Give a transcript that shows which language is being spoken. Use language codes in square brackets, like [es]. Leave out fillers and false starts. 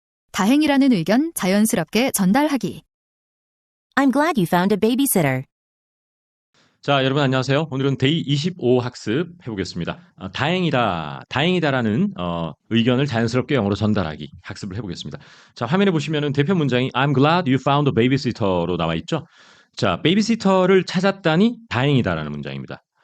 [ko] 다행이라는 의견 자연스럽게 전달하기. [en] I'm glad you found a babysitter. [ko] 자, 여러분 안녕하세요. 오늘은 데이 25 학습 해보겠습니다. 다행이다라는 의견을 자연스럽게 영어로 전달하기 학습을 해보겠습니다. 자, 화면에 보시면은 대표 문장이 [en] I'm glad you found a babysitter [ko] 로 나와 있죠. 자, 베이비시터를 찾았다니 다행이다라는 문장입니다.